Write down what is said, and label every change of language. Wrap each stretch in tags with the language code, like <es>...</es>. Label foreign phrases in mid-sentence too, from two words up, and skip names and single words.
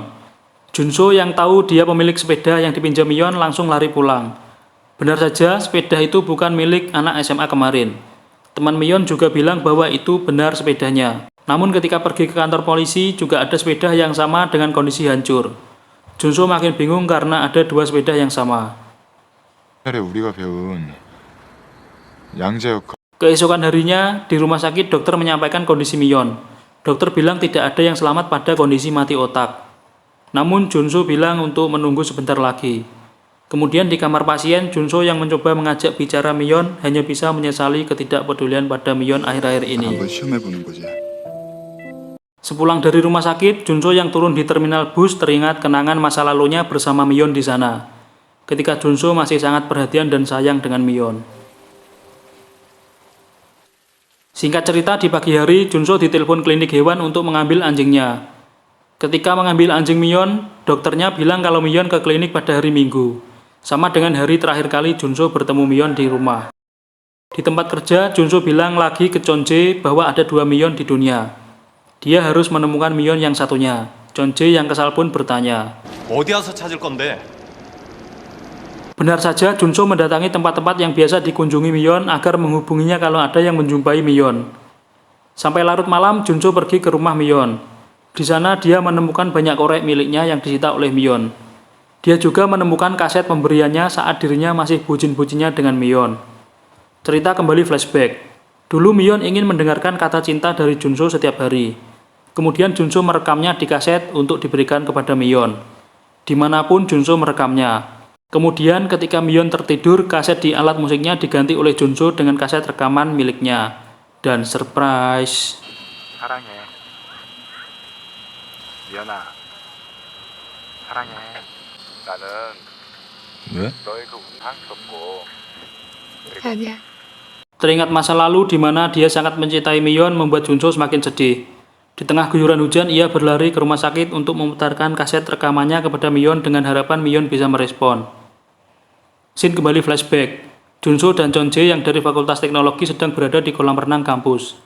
<id>Junso yang tahu dia pemilik sepeda yang dipinjam Mion langsung lari pulang. Benar saja, sepeda itu bukan milik anak SMA kemarin. Teman Mion juga bilang bahwa itu benar sepedanya. Namun ketika pergi ke kantor polisi, juga ada sepeda yang sama dengan kondisi hancur. Junso makin bingung karena ada dua sepeda yang sama.</id> <ko>옛날에 우리가 배운 양자역.</ko> <id>Keesokan harinya, di rumah sakit dokter menyampaikan kondisi Mion. Dokter bilang tidak ada yang selamat pada kondisi mati otak. Namun Junso bilang untuk menunggu sebentar lagi. Kemudian di kamar pasien, Junso yang mencoba mengajak bicara Mion hanya bisa menyesali ketidakpedulian pada Mion akhir-akhir ini.</id> <ko>한번 시험해보는 거지.</ko> <id>Sepulang dari rumah sakit, Junso yang turun di terminal bus teringat kenangan masa lalunya bersama Mion di sana. Ketika Junso masih sangat perhatian dan sayang dengan Mion. Singkat cerita, di pagi hari, Junso ditelepon klinik hewan untuk mengambil anjingnya. Ketika mengambil anjing Mion, dokternya bilang kalau Mion ke klinik pada hari Minggu. Sama dengan hari terakhir kali Junso bertemu Mion di rumah. Di tempat kerja, Junso bilang lagi ke Chonje bahwa ada dua Mion di dunia. Dia harus menemukan Mion yang satunya. Chonje yang kesal pun bertanya,</id> <ko>어디 가서 찾을 건데?</ko> <id>benar saja, Junso mendatangi tempat-tempat yang biasa dikunjungi Mion agar menghubunginya kalau ada yang menjumpai Mion. Sampai larut malam, Junso pergi ke rumah Mion. Di sana dia menemukan banyak korek miliknya yang disita oleh Mion. Dia juga menemukan kaset pemberiannya saat dirinya masih bucin-bucinnya dengan Mion. Cerita kembali flashback. Dulu Mion ingin mendengarkan kata cinta dari Junso setiap hari. Kemudian Junso merekamnya di kaset untuk diberikan kepada Mion. Dimanapun Junso merekamnya. Kemudian ketika Mion tertidur, kaset di alat musiknya diganti oleh Junso dengan kaset rekaman miliknya. Dan surprise.</id> <ko>사랑해. 미연아. 사랑해. 나는 왜? 너의 그 사랑스럽고. 아니야.</ko> <id>Teringat masa lalu di mana dia sangat mencintai Mion membuat Junso semakin sedih. Di tengah guyuran hujan, ia berlari ke rumah sakit untuk memutarkan kaset rekamannya kepada Mion dengan harapan Mion bisa merespon. Scene kembali flashback. Junso dan Chonje yang dari Fakultas Teknologi sedang berada di kolam renang kampus.</id>